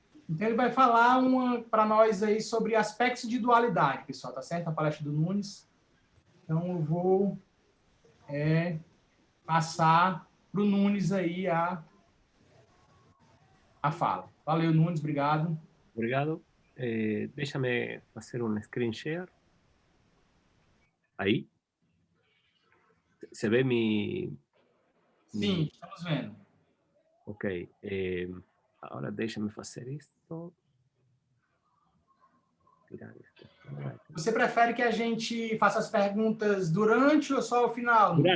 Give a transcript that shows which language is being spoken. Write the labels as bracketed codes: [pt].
[pt] Então, ele vai falar para nós aí sobre aspectos de dualidade, pessoal, tá certo? A palestra do Nunes. Então, eu vou passar para o Nunes aí a fala. Valeu, Nunes, obrigado. Obrigado. [es] Déjame hacer un screen share. Ahí. ¿Se ve mi...? [pt] Sim, estamos vendo. Ok. [es] Ahora déjame hacer esto. [pt] Você prefere que a gente faça as perguntas durante ou só ao final?